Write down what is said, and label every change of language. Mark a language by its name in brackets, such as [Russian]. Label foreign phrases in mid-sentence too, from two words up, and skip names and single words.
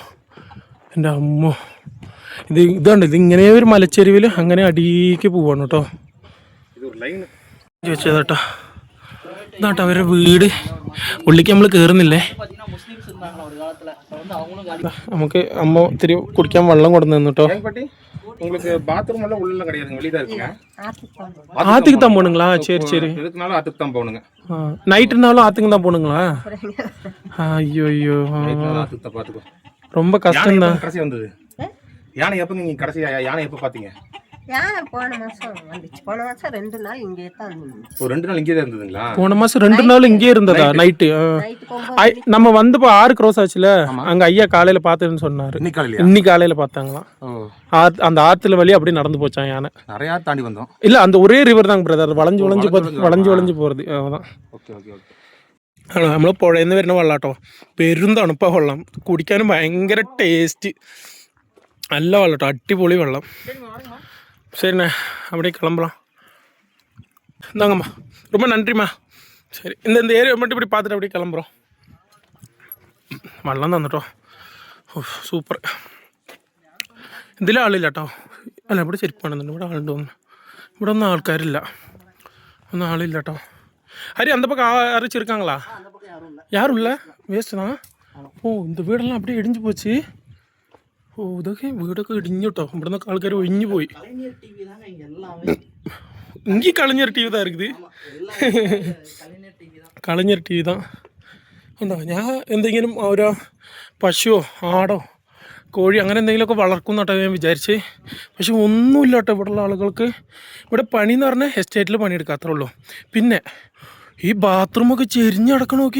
[Malayalam] എൻ്റെ അമ്മോ, ഇതുണ്ട്, ഇതിങ്ങനെ ഒരു മലച്ചെരുവിൽ അങ്ങനെ അടിയിലേക്ക് പോവാണ് കേട്ടോ. ചോദിച്ചതാട്ടോ, ഇതാട്ടോ അവരുടെ വീട്. ഉള്ളിലേക്ക് നമ്മൾ കയറുന്നില്ലേ. നമുക്ക് അമ്മ ഇത്തിരി കുടിക്കാൻ വെള്ളം കൊണ്ടു തന്നു കേട്ടോ. [Tamil] உங்களுக்கு பாத்ரூம் எல்லாம் உள்ள கிடையாதுங்க, வெளிய தான் இருக்குங்க. ஆத்துக்கு தான் போணுங்களா? சரி சரி. எதுக்குனாலும் ஆத்துக்கு தான் போணுங்க. நைட்டுனாலும் ஆத்துக்கு தான் போணுங்களா? ஐயோ ஐயோ, ஆத்துக்கு தான் பாத்துக்கோ. ரொம்ப கஷ்டம் தான். கடைசி வந்தது யானை எப்போ? நீங்க கடைசி யானை எப்போ பாத்தீங்க? ஏன் போன மாசம் வந்துச்சு. போன மாசம் 2 நாள் இங்கே தான் இருந்துச்சு. ஒரு 2 நாள் இங்கே தான் இருந்ததுங்களா? போன மாசம் 2 நாள் இங்கே இருந்ததா? நைட்டு நைட்டு 9 நம்ம வந்து இப்போ 6 க்ரோஸ் ஆச்சுல, அங்க ஐயா காலையில பார்த்தேன்னு சொன்னாரு. இன்னைக்கு காலையில பார்த்தாங்களாம். அந்த ஆத்துல வழி அப்படியே நடந்து போச்சான் யானை. நிறைய தாண்டி வந்தோம். இல்ல அந்த ஒரே ரிவர் தான் பிரதர், [Malayalam] വളഞ്ഞു പോறது. അതാണ്. ഓക്കെ ഓക്കെ ഓക്കെ. നമ്മൾ പുഴയിൽ നിന്ന് വരുന്ന വെള്ളാട്ടോ, പെരും തണുപ്പാ വെള്ളം, കുടിക്കാനും ഭയങ്കര ടേസ്റ്റ്, നല്ല വെള്ളം കേട്ടോ, അടിപൊളി വെള്ളം. [Tamil] சரிண்ணே, அப்படியே கிளம்பலாம். இந்தாங்கம்மா, ரொம்ப நன்றிம்மா. சரி, இந்த ஏரியா மட்டும் இப்படி பார்த்துட்டு அப்படியே கிளம்புறோம். [Malayalam] വെള്ളം തന്നിട്ടോ, സൂപ്പർ. ഇതിൽ ആളില്ല കേട്ടോ. അല്ല, ഇവിടെ ചെരുപ്പാണെന്നുണ്ട്, ഇവിടെ ആളുണ്ട് തോന്നുന്നു. ഇവിടെ ഒന്നും ആൾക്കാരില്ല, ഒന്നും ആളില്ല കേട്ടോ. [Tamil] ஹரி, அந்த பக்கம் அரைச்சிருக்காங்களா? யாரும் இல்லை, வேஸ்ட்டு தான். ஓ, இந்த வீடெல்லாம் அப்படியே இடிஞ்சு போச்சு. [Malayalam] ഓ, ഇതൊക്കെ വീടൊക്കെ ഇടിഞ്ഞു കേട്ടോ. ഇവിടെ നിന്നൊക്കെ ആൾക്കാർ ഒഴിഞ്ഞു പോയി. ഇങ്ങനെ കളഞ്ഞൊരു ടി വി [Tamil] தான் இருக்குது. [Malayalam] കളഞ്ഞൊരു ടി വി தான். എന്താ, ഞാൻ എന്തെങ്കിലും ഓരോ പശുവോ ആടോ കോഴി അങ്ങനെ എന്തെങ്കിലുമൊക്കെ വളർക്കും കേട്ടോ ഞാൻ വിചാരിച്ച്. പക്ഷെ ഒന്നുമില്ല കേട്ടോ ഇവിടെയുള്ള ആളുകൾക്ക്. ഇവിടെ പണി എന്ന് പറഞ്ഞാൽ എസ്റ്റേറ്റിൽ പണിയെടുക്കാത്രേ ഉള്ളൂ. പിന്നെ ഈ ബാത്റൂമൊക്കെ ചെരിഞ്ഞടക്കണം നോക്കി.